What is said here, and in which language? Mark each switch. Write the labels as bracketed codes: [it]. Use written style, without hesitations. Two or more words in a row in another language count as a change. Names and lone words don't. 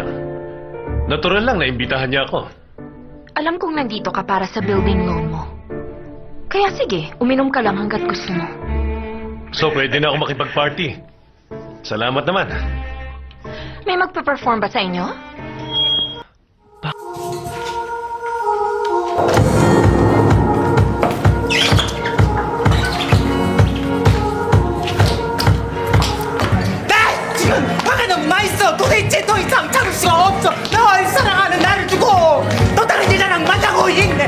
[tl] Natural lang na imbitahan niya ako. Alam kong nandito ka para sa building loan mo. Kaya sige, uminom ka lang hanggat gusto mo. So, pwede na ako makipag-party. Salamat naman. May magpe-perform ba sa inyo? [ko] 나 지금 화가 너무 많이 있어. 도대체 더 이상 참을 수가 없어. 널 사랑하는 나를 두고 또 다른 여자랑 만나고 있네.